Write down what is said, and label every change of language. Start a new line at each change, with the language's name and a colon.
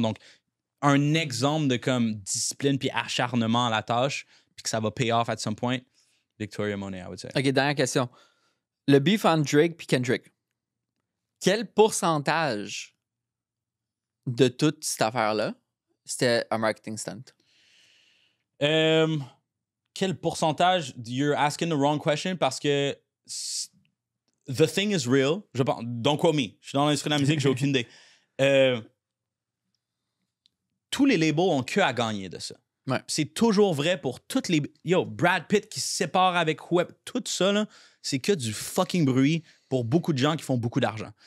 French: Donc, un exemple de comme discipline puis acharnement à la tâche, puis que ça va
English: pay off at some point,
French: Victoria Monet,
English: I would say.
French: OK, dernière question. Le beef entre Drake puis Kendrick, quel pourcentage de toute cette affaire-là, c'était un marketing stunt? Quel pourcentage?
English: You're asking the wrong question
French: parce que
English: the thing is real.
French: Je pense,
English: don't quote me.
French: Je suis dans l'industrie de la musique, j'ai aucune idée. Tous les labels ont que à gagner de ça. Ouais. C'est toujours vrai pour toutes les... Yo, Brad Pitt qui se sépare avec Web, tout ça, là, c'est que du fucking bruit pour beaucoup de gens qui font beaucoup d'argent.